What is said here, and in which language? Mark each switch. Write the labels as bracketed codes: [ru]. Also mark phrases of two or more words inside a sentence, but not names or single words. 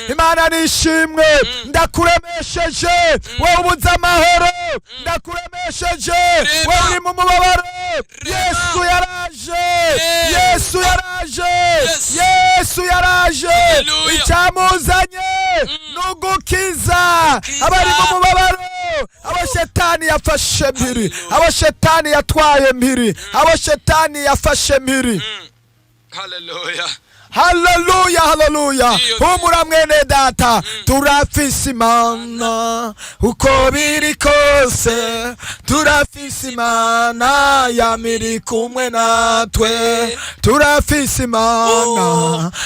[rn] Imana nishimwe. Mm. Ndakuremesheje, Mm. wowe ubuze amahoro. Mm. Ndakuremesheje, Rema. wowe uri mu mubabaro. Rema. Yesu yaraje, Yes. Yesu yaraje, Yes. Yesu yaraje. Haleluya. Icyamuzanye Mm. ni ugukiza Kiza. abari mu mubabaro, abo Shetani yafashe mpiri, Haleluya. abo Shetani yatwaye mpiri, Mm. abo Shetani yafashe mpiri. Mm. Haleluya. Haleluya, haleluya. Iyo. Humura mwene data, Mm. turafise Imana uko biri kose, turafise Imana yamiri kumwe natwe, turafise Imana Oh.